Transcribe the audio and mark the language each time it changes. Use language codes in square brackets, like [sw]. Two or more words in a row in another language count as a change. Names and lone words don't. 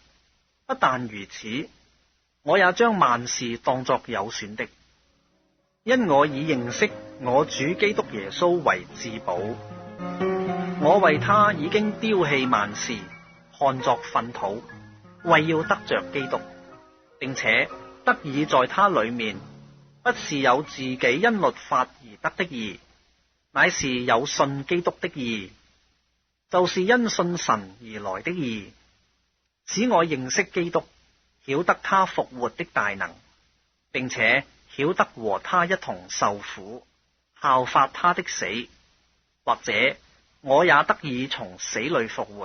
[zh] 不但如此，我也將萬事當作有損的，因我以認識我主基督耶穌為至寶。我為他已經丟棄萬事，看作糞土，為要得着基督，並且得以在他裏面，不是有自己因律法而得的義，乃是有信基督的義，就是因信神而來的義，使我認識基督，曉得他復活的大能，並且曉得和他一同受苦，效法他的死，或者我也得以從死裏復活。